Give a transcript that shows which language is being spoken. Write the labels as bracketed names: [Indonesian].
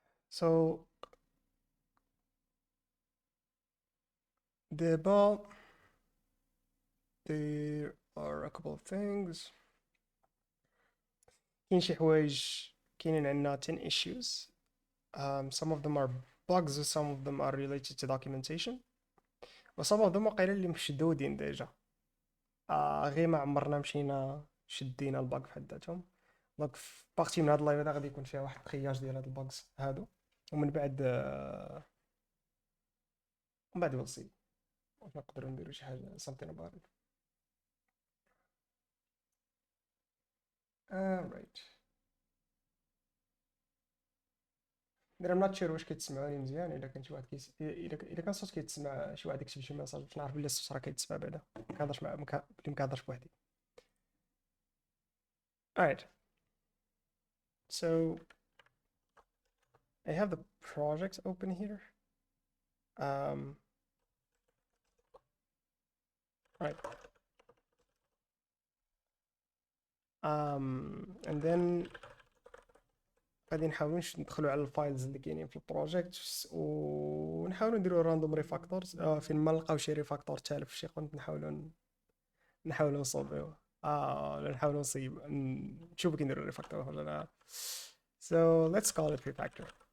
[English] So [Arabic] دابا [English] there are a couple of things. [Arabic] كاين شي حوايج كاينين عندنا 10 issues. [English] Some of them are bugs, some of them are related to documentation, و some of them [Arabic] واقيلا اللي مشدودين ديجا. غير ما عمرنا مشينا شدينا الباج في حد ذاتهم. دونك في بارتي من هاد اللايف هذا غادي يكون فيها واحد التخياج ديال هاد الباجز هادو. ومن بعد من بعد [English] we'll see [Arabic] واش نقدروا نديروا شي حاجه [English] something about it. Right. I'm not sure [Arabic] واش كتسمعوني مزيان. الا كان شي واحد الا كان صوت كيتسمع شي واحد يكتب شي ميساج باش نعرف بلي الصوت راه كيتسمع بعدا. ما كنهضرش مع بلي ما كنهضرش بوحدي. [English] alright. So I have the projects open here. Um, right. And then [Arabic] غادي نحاولوا ندخلوا على الفايلز اللي كاينين في البروجيكت ونحاولوا نديروا راندوم ريفاكتورز. فين ما نلقاو شي ريفاكتور تالف في شي كونت نحاولوا نصوبيوه. نحاولوا نشوفوا كي نديروا ريفاكتور ولا لا. [English] So let's call it refactor.